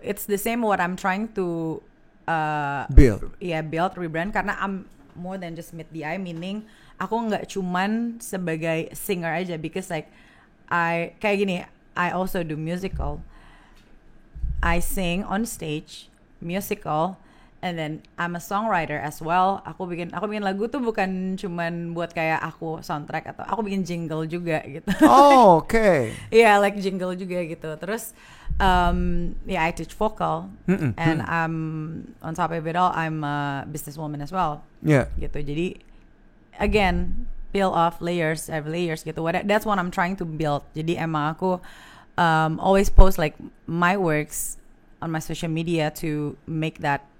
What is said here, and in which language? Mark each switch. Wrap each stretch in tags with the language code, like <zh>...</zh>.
<en>It's the same what I'm trying to build, rebrand, karena I'm more than just meet the eye, meaning</en> <id>aku nggak cuman sebagai</id> <en>singer aja, because like I also do musical. I sing on stage, musical, and then I'm a songwriter as well.</en> <id>Aku bikin lagu tuh bukan cuman buat kayak aku soundtrack, atau aku bikin jingle juga gitu. Like jingle juga gitu.</id> <en>Terus I teach vocal, and on top of it all I'm a businesswoman as well. Gitu.</en> <id>Jadi again,</id> <en>peel off layers</en> <id>gitu.</id> <en>That's what I'm trying to build.</en> <id>Jadi emang aku</id> <en>always post like my works on my social media to make that</en>